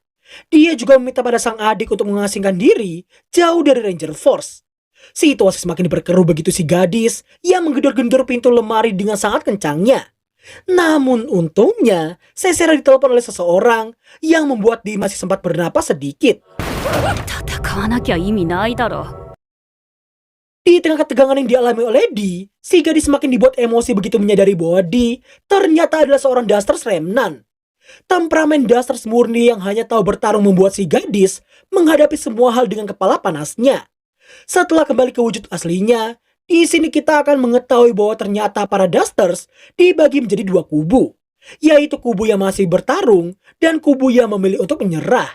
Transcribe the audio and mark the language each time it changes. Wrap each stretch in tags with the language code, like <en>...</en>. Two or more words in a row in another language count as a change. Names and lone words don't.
<id>Dia juga meminta pada sang adik untuk mengasingkan diri jauh dari Ranger Force. Situasi semakin diperkeruh begitu si gadis yang menggedor-gedor pintu lemari dengan sangat kencangnya. Namun untungnya, Sesera ditelepon oleh seseorang yang membuat dia masih sempat bernapas sedikit.</id> <ja>戦わなきゃ意味ないだろ。</ja> <id>Di tengah ketegangan yang dialami oleh Di, si gadis semakin dibuat emosi begitu menyadari bahwa Di ternyata adalah seorang Dusters Remnant. Temperamen Dusters murni yang hanya tahu bertarung membuat si gadis menghadapi semua hal dengan kepala panasnya. Setelah kembali ke wujud aslinya, di sini kita akan mengetahui bahwa ternyata para Dusters dibagi menjadi dua kubu, yaitu kubu yang masih bertarung dan kubu yang memilih untuk menyerah.</id>